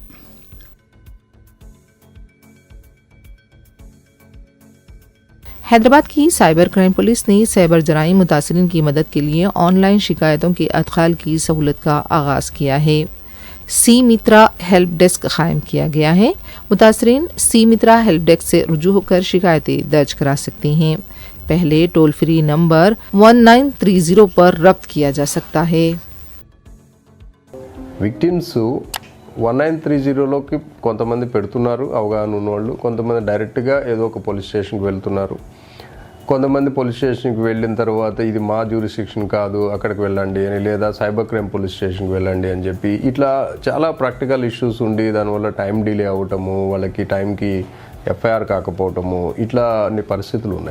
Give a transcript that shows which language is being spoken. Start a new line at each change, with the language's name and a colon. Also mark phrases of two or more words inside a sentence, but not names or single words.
Urdu: حیدرآباد کی
English: cyber crime police
Urdu: نے سائبر جرائم متاثرین کی مدد کے لیے آن لائن شکایتوں کے ادخال کی سہولت کا آغاز کیا ہے۔ سی مترا
English: help desk
Urdu: قائم کیا گیا ہے۔ متاثرین سی مترا
English: help desk
Urdu: سے رجوع ہو کر شکایتیں درج کرا سکتے ہیں۔ پہلے
English: toll free
Urdu: نمبر 1930 پر رابط کیا جا سکتا ہے۔
Telugu: విక్టిమ్స్ 1930లోకి కొంతమంది పెడుతున్నారు అవగాహన ఉన్నవాళ్ళు, కొంతమంది డైరెక్ట్గా ఏదో ఒక
English: police stationకి
Telugu: వెళ్తున్నారు, కొంతమంది
English: police stationకి
Telugu: వెళ్ళిన తర్వాత ఇది మా జ్యూరిస్డిక్షన్ కాదు అక్కడికి వెళ్ళండి అని, లేదా
English: cyber crime police stationకి
Telugu: వెళ్ళండి అని చెప్పి ఇట్లా చాలా
English: practical issues
Telugu: ఉండి దానివల్ల
English: time delay
Telugu: అవ్వటము, వాళ్ళకి టైంకి FIR కాకపోవటము, ఇట్లా అన్ని పరిస్థితులు ఉన్నాయి.